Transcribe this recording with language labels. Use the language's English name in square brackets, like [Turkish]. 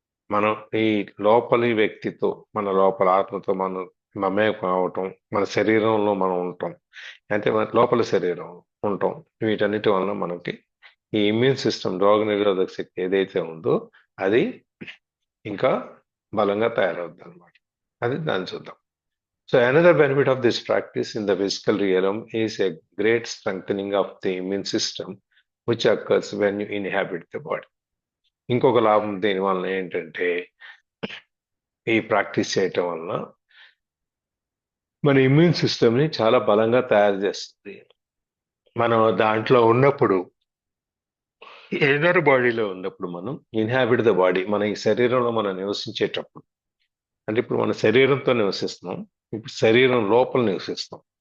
[Telugu] మనం ఈ లోపలి వ్యక్తితో, మన లోపల ఆత్మతో మనం మమేకం అవటం, మన శరీరంలో మనం ఉంటాం, అంటే మన లోపల శరీరం ఉంటాం, వీటన్నిటి వలన మనకి ఈ ఇమ్యూన్ సిస్టమ్, రోగ నిరోధక శక్తి ఏదైతే ఉందో అది ఇంకా బలంగా తయారవుద్ది అనమాట. అది దాన్ని చూద్దాం. [English] So another benefit of this practice in the physical realm is a great strengthening of the immune system, which occurs when you inhabit the body. [Telugu] ఇంకొక లాభం దీని వలన ఏంటంటే, ఈ ప్రాక్టీస్ చేయటం వలన మన ఇమ్యూన్ సిస్టమ్ని చాలా బలంగా తయారు చేస్తుంది. మనం దాంట్లో ఉన్నప్పుడు, ఎదర్ బాడీలో ఉన్నప్పుడు, మనం [English] inhabit the body, [Telugu] మన ఈ శరీరంలో మనం నివసించేటప్పుడు, అంటే ఇప్పుడు మన శరీరంతో నివసిస్తున్నాం, ఇప్పుడు శరీరం లోపల నివసిస్తాం.